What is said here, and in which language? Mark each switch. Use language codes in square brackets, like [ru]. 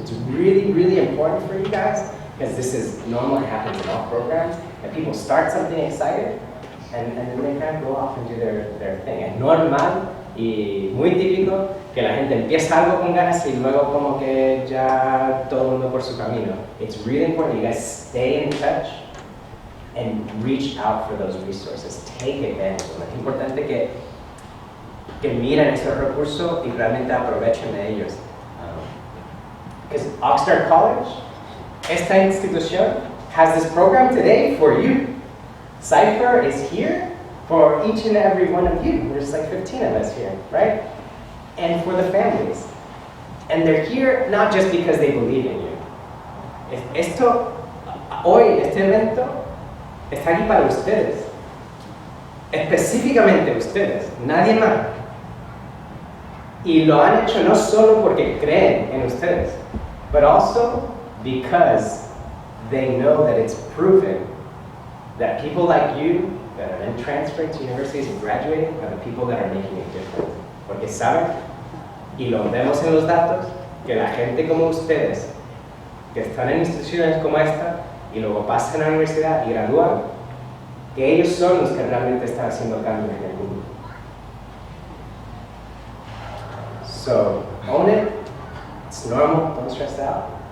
[en] It's really important for you guys, because this is normal, it happens in all programs, that people start something excited, and then they kind of go off and do their thing. [es] Es normal y muy típico que la gente empieza algo con ganas y luego como que ya todo el mundo por su camino. [en] It's really important you guys stay in touch and reach out for those resources. Take advantage of them. [es] Es importante que miren esos recursos y realmente aprovechen de ellos. [en] Because Oxnard College, [es] esta institución, [en] has this program today for you. Cypher is here for each and every one of you. There's like 15 of us here, right? And for the families. And they're here not just because they believe in you. [es] Este evento está aquí para ustedes. Específicamente ustedes, nadie más. Y lo han hecho no solo porque creen en ustedes, [en] but also because they know that it's proven that people like you that are then transferring to universities and graduating are the people that are making a difference. [es] Porque saben, y lo vemos en los datos, que la gente como ustedes, que están en instituciones como esta, y luego pasan a la universidad y gradúan, que ellos son los que realmente están haciendo cambios en el mundo. [en] So, own it, it's normal, don't stress out.